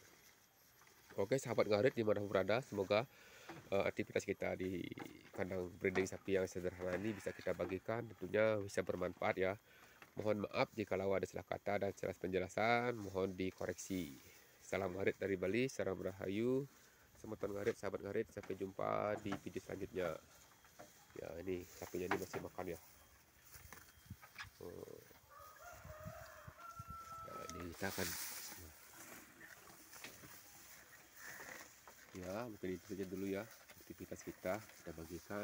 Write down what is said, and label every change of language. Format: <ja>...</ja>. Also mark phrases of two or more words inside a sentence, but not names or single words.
<id>Oke sahabat ngarit dimanapun berada, semoga aktivitas kita di kandang breeding sapi yang sederhana ini bisa kita bagikan, tentunya bisa bermanfaat ya. Mohon maaf jika ada salah kata dan salah penjelasan, mohon dikoreksi. Salam ngarit dari Bali, salam rahayu, semeton ngarit, sahabat ngarit, sampai jumpa di video selanjutnya. Ya ini sapinya ini masih makan ya. Nah, ini kita akan ya mungkin itu saja dulu ya aktivitas kita bagikan.</id>